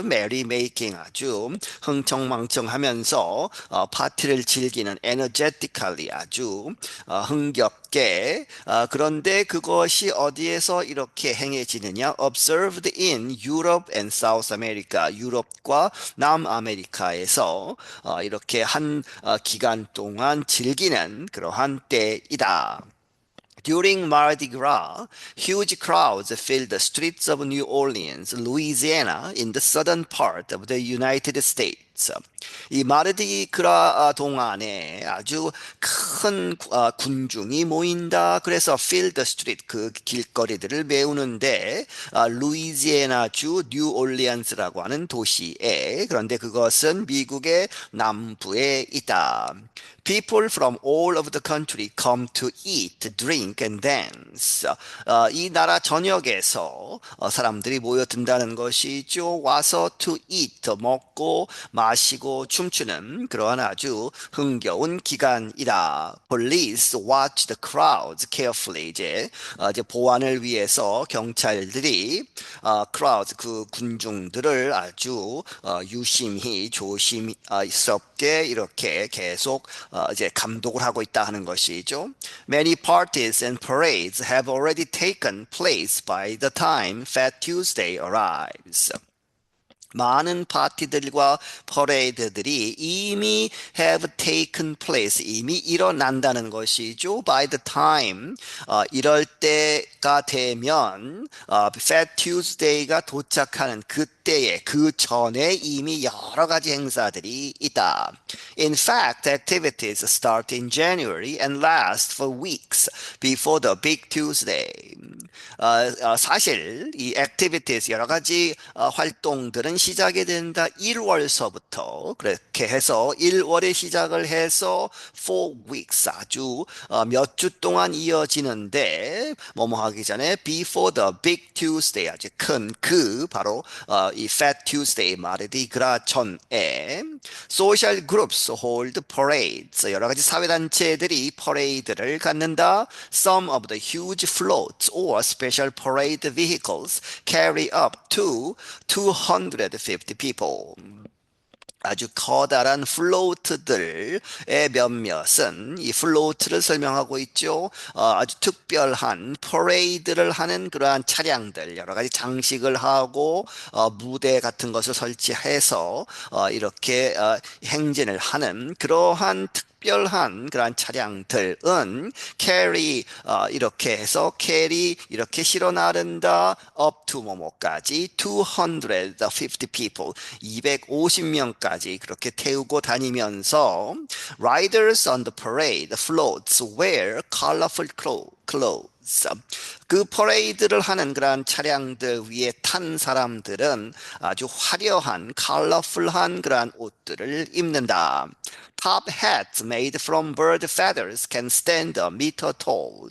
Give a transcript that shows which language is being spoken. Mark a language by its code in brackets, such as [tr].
[ko] merry making 아주 흥청망청하면서 파티를 즐기는 energetically 아주 흥겹게 그런데 그것이 어디에서 이렇게 행해지느냐? [en] observed in Europe and South America [ko] 유럽과 남아메리카에서 이렇게 한 기간 동안 즐기는 그러한 때이다. [en] During Mardi Gras, huge crowds fill the streets of New Orleans, Louisiana, in the southern part of the United States. [ko] 이 마르디그라 동안에 아주 큰 군중이 모인다. 그래서 [en] fill the street [ko] 그 길거리들을 메우는데 루이지애나주 뉴올리언스라고 하는 도시에 그런데 그것은 미국의 남부에 있다. [en] People from all over the country come to eat, drink, and dance. [ko] 이 나라 전역에서 사람들이 모여든다는 것이죠. 와서 [en] to eat, [ko] 먹고 마시고 춤추는 그러한 아주 흥겨운 기간이다. [en] Police watch the crowds carefully. [ko] 이제 보안을 위해서 경찰들이 crowds 그 군중들을 아주 유심히 조심스럽게 이렇게 계속 이제 감독을 하고 있다 하는 것이죠. [en] Many parties and parades have already taken place by the time Fat Tuesday arrives. [ko] 많은 파티들과 퍼레이드들이 이미 [en] have taken place, [ko] 이미 일어난다는 것이죠. By the time, 이럴 때가 되면 Fat Tuesday가 도착하는 그때에, 그 전에 이미 여러 가지 행사들이 있다. [en] In fact, activities start in January and last for weeks before the Big Tuesday. [ko] 사실 이 activities 여러 가지 활동들은 시작이 된다 1월서부터 그렇게 해서 1월에 시작을 해서 4 weeks 아주 몇 주 동안 이어지는데 뭐뭐 하기 전에 [en] before the big Tuesday [ko] 아주 큰 그 바로 이 Fat Tuesday 마르디 그라 전에 [en] social groups hold parades [ko] 여러 가지 사회단체들이 퍼레이드를 갖는다. [en] Some of the huge floats or special parade vehicles carry up to 250 people. [ko] 아주 커다란 플로트들의 몇몇은 이 플로트를 설명하고 있죠. 아주 특별한 퍼레이드를 하는 그러한 차량들, 여러 가지 장식을 하고 무대 같은 것을 설치해서 이렇게 행진을 하는 그러한 특별한 그런 차량들은 carry 이렇게 해서 carry 이렇게 실어 나른다 up to 뭐뭐까지 250 people 250명까지 그렇게 태우고 다니면서 [en] riders on the parade floats wear colorful [ko] clothes 그 퍼레이드를 하는 그런 차량들 위에 탄 사람들은 아주 화려한 컬러풀한 그런 옷들을 입는다. [en] Top hats made from bird feathers can stand a meter tall.